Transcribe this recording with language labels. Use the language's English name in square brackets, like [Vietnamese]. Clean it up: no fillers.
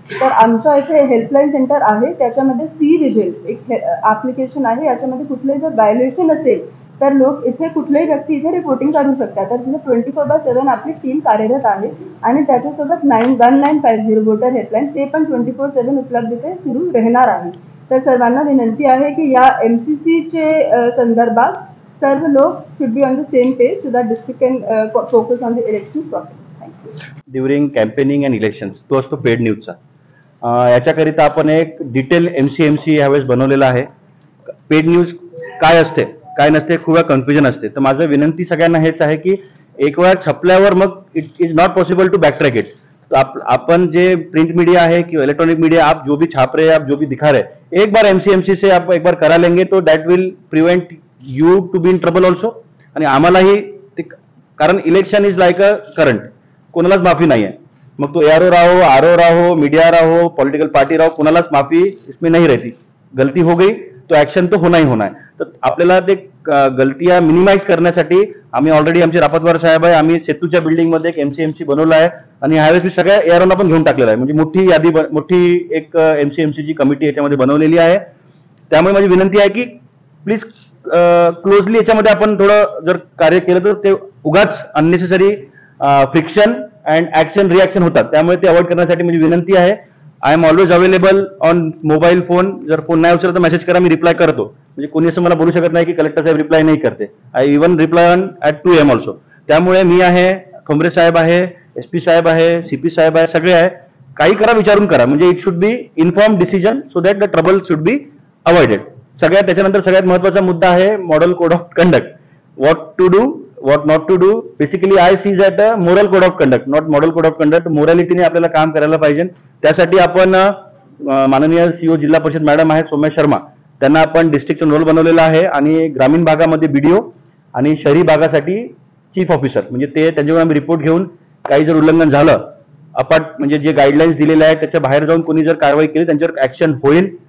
[Marathi] तर आमच्या इथे हेल्पलाईन सेंटर आहे, त्याच्यामध्ये C-Vigil एक ॲप्लिकेशन आहे. याच्यामध्ये कुठले जर व्हायोलेशन असेल तर लोक इथे कुठल्याही व्यक्ती इथे रिपोर्टिंग करू शकतात. तर तिथे 24/7 आपली टीम कार्यरत आहे आणि त्याच्यासोबत 1950 वोटर हेल्पलाईन ते पण 24/7 उपलब्ध इथे सुरू राहणार आहे. तर सर्वांना विनंती आहे की या MCCचे संदर्भात सर्व लोग [English] should be on the same page so that district can focus on the election process. Thank you. During campaigning and elections [Marathi] तो असतो पेड न्यूजचा. याच्याकरिता आपण एक डिटेल MCMC यावेळेस बनवलेला आहे. पेड न्यूज काय असते काय नसते खूप वेळा कन्फ्युजन असते. तर माझं विनंती सगळ्यांना हेच आहे की एक वेळा छपल्यावर मग [English] It is not possible to backtrack it. [Hindi] तो अपन जे प्रिंट मीडिया है कि इलेक्ट्रॉनिक मीडिया आप जो भी छाप रहे हैं, आप जो भी दिखा रहे हैं, एक बार MCMC से आप एक बार करा लेंगे तो [English] That will prevent you to be in trouble also. [Marathi] आणि आम्हालाही कारण [English] election is like a current, [Marathi] कोणालाच माफी नाही आहे. मग तो ARO राहो, RO राहो, मीडिया राहो, पॉलिटिकल पार्टी राहो, कोणालाच माफी [Hindi] इसमें नहीं रहती. गलती हो गई तो ऍक्शन तो होना ही होना है. [Marathi] तर आपल्याला ते गलतियां मिनिमाइज करण्यासाठी आम्ही ऑलरेडी आमचे रापतवार साहेब आहे, आम्ही सेतूच्या बिल्डिंगमध्ये एक MCMC बनवला आहे आणि ह्यावेळेस मी सगळ्या AROना पण घेऊन टाकलेला आहे. म्हणजे मोठी यादी, मोठी एक MCMCची कमिटी याच्यामध्ये बनवलेली आहे. त्यामुळे माझी विनंती आहे की प्लीज क्लोजली याच्यामध्ये आपण थोडं जर कार्य केलं तर ते उगाच [English] unnecessary friction and action reaction [Marathi] होतात. त्यामुळे ते अवॉइड करण्यासाठी माझी विनंती आहे. [English] I am always available on mobile phone. [Marathi] जर फोन नाही उचलला तर मेसेज करा, मी रिप्लाय करतो. म्हणजे कोणी असं मला बोलू शकत नाही की कलेक्टर साहेब रिप्लाय नाही करते. [English] I even reply on at 2 AM also. [Marathi] त्यामुळे मी आहे, खोमरे साहेब आहे, SP साहेब आहे, CP साहेब आहे, सगळे आहे. काही करा, विचारून करा. [English] म्हणजे it should be inform decision so that the trouble should be avoided. [Marathi] त्याच्यानंतर सगळ्यात महत्त्वाचा मुद्दा आहे model code of conduct. [English] What to do, what not to do. Basically I sees at a moral code of conduct, not model code of conduct. [Marathi] मोरॅलिटीने आपल्याला काम करायला पाहिजे. त्यासाठी आपण माननीय CO जिल्हा परिषद मॅडम आहे सौम्या शर्मा, त्यांना आपण डिस्ट्रिक्टचा रोल बनवलेला आहे आणि ग्रामीण भागामध्ये BDO आणि शहरी भागासाठी चीफ ऑफिसर, म्हणजे ते त्यांच्यावर आम्ही रिपोर्ट घेऊन काही जर उल्लंघन झालं म्हणजे जे गाईडलाईन्स दिलेले आहेत त्याच्या बाहेर जाऊन कोणी जर कारवाई केली त्यांच्यावर ऍक्शन होईल.